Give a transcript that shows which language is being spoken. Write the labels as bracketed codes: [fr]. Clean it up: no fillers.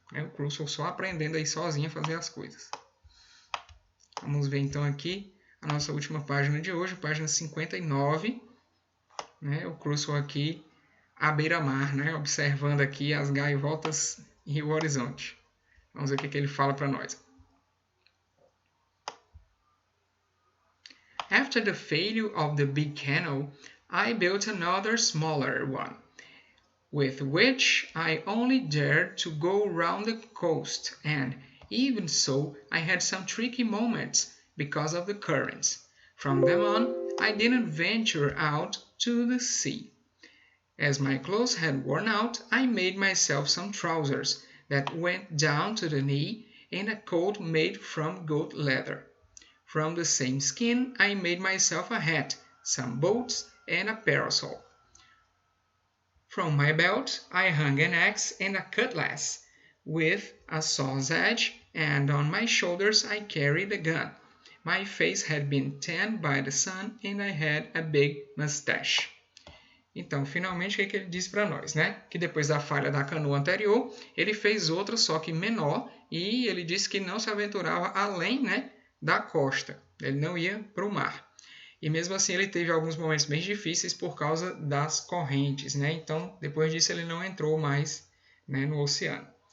[pt] O Crusoe só aprendendo aí sozinho a fazer as coisas. Vamos ver então aqui a nossa última página de hoje, página 59. O Crusoe aqui à beira-mar, observando aqui as gaivotas e o horizonte. Vamos ver o que ele fala para nós. [en] After the failure of the big canoe, I built another smaller one, with which I only dared to go round the coast, and even so I had some tricky moments because of the currents. From them on, I didn't venture out to the sea. As my clothes had worn out, I made myself some trousers that went down to the knee and a coat made from goat leather. From the same skin, I made myself a hat, some boots, and a parasol. From my belt, I hung an axe and a cutlass with a saw's edge, and on my shoulders I carried a gun. My face had been tanned by the sun, and I had a big mustache. [pt] Então, finalmente, o que ele diz para nós, Que depois da falha da canoa anterior, ele fez outra, só que menor, e ele disse que não se aventurava além, da costa. Ele não ia para o mar. E mesmo assim, ele teve alguns momentos bem difíceis por causa das correntes, Então, depois disso, ele não entrou mais, no oceano.